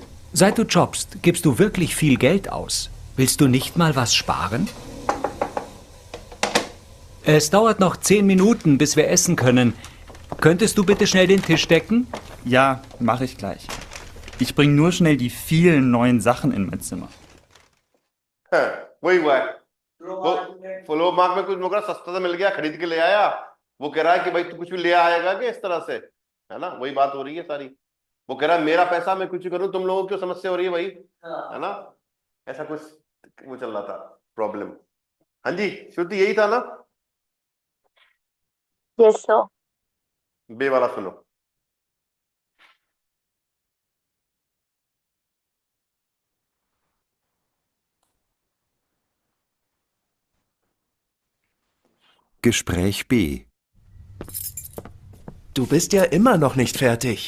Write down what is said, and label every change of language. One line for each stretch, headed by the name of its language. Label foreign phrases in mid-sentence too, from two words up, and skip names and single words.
German: Seit du jobbst, gibst du wirklich viel Geld aus. Willst du nicht mal was sparen? Es dauert noch 10 Minuten, bis wir essen können. Könntest du bitte schnell den Tisch decken? Ja, mache ich gleich. Ich bringe nur schnell die vielen neuen Sachen in mein Zimmer.
Hindi: वही हुआ है, वो फ्लो मार्क में कुछ मुकरा सस्ता सा मिल गया, खरीद के ले आया। वो कह रहा है कि भाई तू कुछ भी ले आएगा कि इस तरह से, है ना? वही बात हो रही है सारी। वो कह रहा है मेरा पैसा मैं कुछ करूं, तुम लोगों को क्यों समस्या हो रही है भाई, है ना? ऐसा कुछ वो चल रहा था प्रॉब्लम। हाँ जी श्रुति यही था ना?
English: yes sir.
Hindi: बे वाला सुनो।
German: Gespräch B. Du bist ja immer noch nicht fertig.